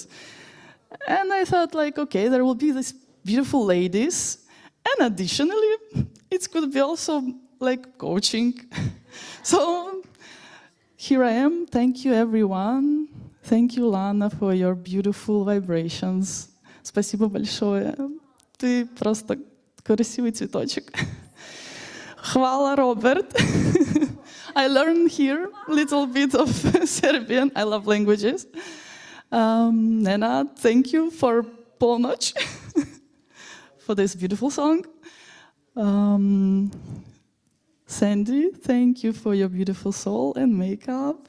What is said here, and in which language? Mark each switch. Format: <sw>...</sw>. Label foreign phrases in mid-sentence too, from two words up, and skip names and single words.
<en>And I thought like, okay, there will be these beautiful ladies. And additionally, it could be also like coaching. So here I am. Thank you, everyone. Thank you, Lana, for your beautiful vibrations.</en> <ru>Спасибо большое. Ты просто красивый цветочек.</ru> <sr>Hvala, Robert.</sr> <en>I learned here a little bit of Serbian. I love languages. Nena, thank you for Polnoć, for this beautiful song. Sandy, thank you for your beautiful soul and makeup.</en>